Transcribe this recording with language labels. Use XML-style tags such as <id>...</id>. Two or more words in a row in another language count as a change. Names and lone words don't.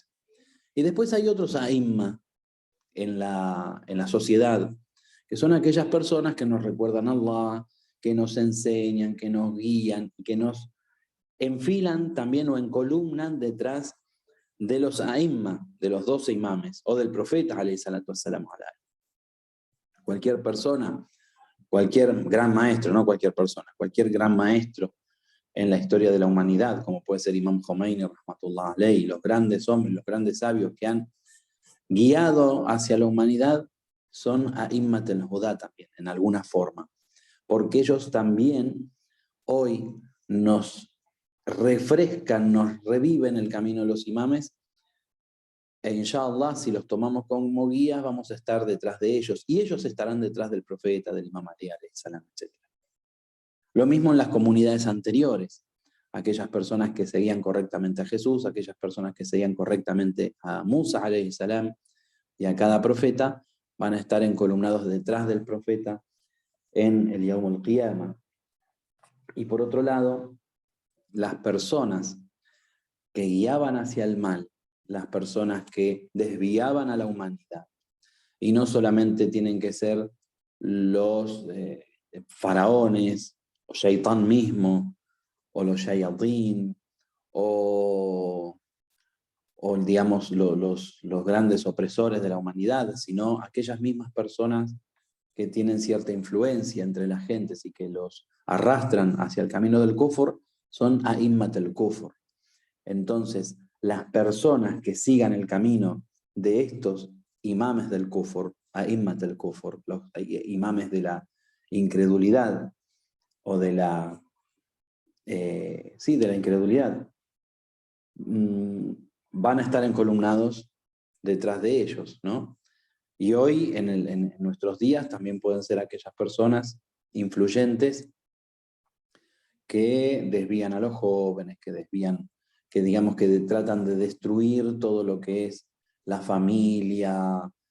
<es>Y después hay otros aimma en la sociedad, que son aquellas personas que nos recuerdan a Allah, que nos enseñan, que nos guían, que nos enfilan también o encolumnan detrás de los aimma, de los 12 imames, o del profeta,</es> <ar>عليه الصلاة والسلام.</ar> <es>Cualquier persona, cualquier gran maestro, no cualquier persona, cualquier gran maestro en la historia de la humanidad, como puede ser</es> <ar>Imam Khomeini, رحمة الله عليه,</ar> <es>los grandes hombres, los grandes sabios que han guiado hacia la humanidad, son</es> <ar>أئمة الهدى</ar> <es>también, en alguna forma, porque ellos también hoy nos refrescan, nos reviven el camino de los imames, e inshallah, si los tomamos como guías, vamos a estar detrás de ellos, y ellos estarán detrás del profeta, del imam Ali,</es> <ar>عليه السلام,</ar> <es>etc. Lo mismo en las comunidades anteriores, aquellas personas que seguían correctamente a Jesús, aquellas personas que seguían correctamente a Musa,</es> <ar>عليه السلام,</ar> <es>y a cada profeta, van a estar encolumnados detrás del profeta en el</es> <ar>يوم القيامة.</ar> <es>Y por otro lado, las personas que guiaban hacia el mal, las personas que desviaban a la humanidad, y no solamente tienen que ser los faraones, o Shaitán mismo, o los shayatín, o digamos los grandes opresores de la humanidad, sino aquellas mismas personas que tienen cierta influencia entre las gentes y que los arrastran hacia el camino del kufr, son</es> <ar>أئمة الكفر.</ar> <es>Entonces, las personas que sigan el camino de estos imames del kufr,</es> <ar>أئمة الكفر,</ar> <es>los imames de la incredulidad, o de la incredulidad, van a estar encolumnados detrás de ellos, ¿no? Y hoy, en nuestros días, también pueden ser aquellas personas influyentes que desvían a los jóvenes, que digamos que tratan de destruir todo lo que es la familia,</es>